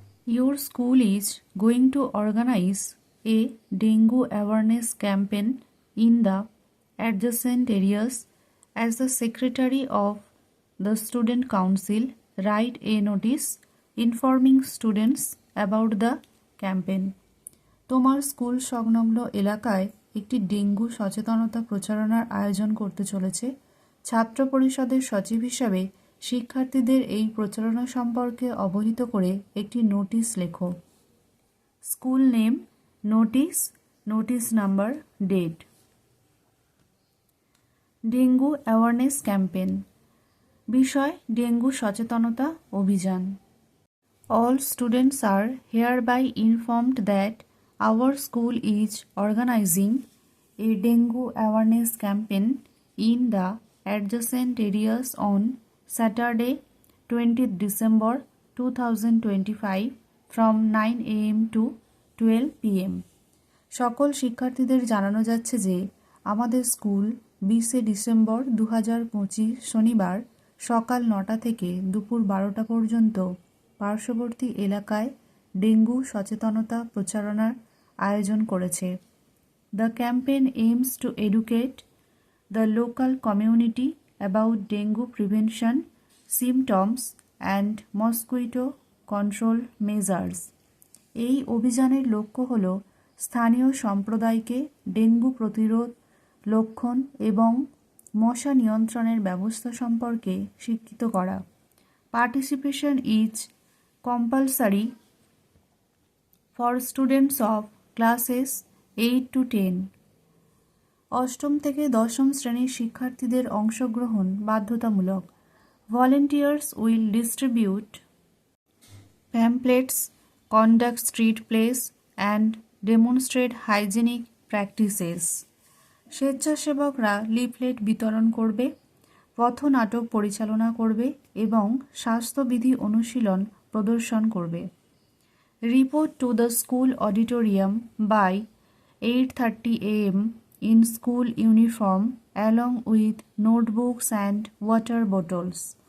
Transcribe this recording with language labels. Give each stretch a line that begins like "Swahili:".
English: Your school is going to organize a dengue awareness campaign in the adjacent areas. As the secretary of the student council, write a notice informing students about the campaign.
Bangla: তোমার school সংলগ্ন এলাকায় একটি dengue সচেতনতা প্রচারণার আয়োজন করতে চলেছে। ছাত্র পরিষদের সচিব হিসাবে শিক্ষার্থীদের এই প্রচারণা সম্পর্কে অবহিত করে একটি নোটিশ লেখো।
English: School name, notice number, date. Dengue awareness campaign,
Bangla: বিষয় ডেঙ্গু সচেতনতা অভিযান।
English: All students are hereby informed that our school is organizing a dengue awareness campaign in the adjacent areas on Saturday, 20th December 2025 from 9 a.m. to 12 p.m.
Bangla: সকল শিক্ষার্থীদের জানানো যাচ্ছে যে আমাদের school 20 December 2025 শনিবার সকাল 9টা থেকে দুপুর 12টা পর্যন্ত পার্শ্ববর্তী এলাকায় ডেঙ্গু সচেতনতা প্রচারণার আয়োজন করেছে।
English: The campaign aims to educate the local community about dengue prevention, symptoms and mosquito control measures.
Bangla: এই অভিযানের লক্ষ্য হল স্থানীয় সম্প্রদায়কে ডেঙ্গু প্রতিরোধ, লক্ষণ এবং মশা নিয়ন্ত্রণের ব্যবস্থা সম্পর্কে শিক্ষিত করা।
English: Participation is compulsory for students of classes 8 to 10.
Bangla: অষ্টম থেকে দশম শ্রেণীর শিক্ষার্থীদের অংশগ্রহণ বাধ্যতামূলক।
English: Volunteers will distribute pamphlets, conduct street plays and demonstrate hygienic practices.
Bangla: স্বেচ্ছাসেবকরা leaflet বিতরণ করবে, পথনাটক পরিচালনা করবে এবং স্বাস্থ্যবিধি অনুশীলন প্রদর্শন করবে।
English: Report to the school auditorium by 8:30 a.m. In school uniform along with notebooks and water bottles.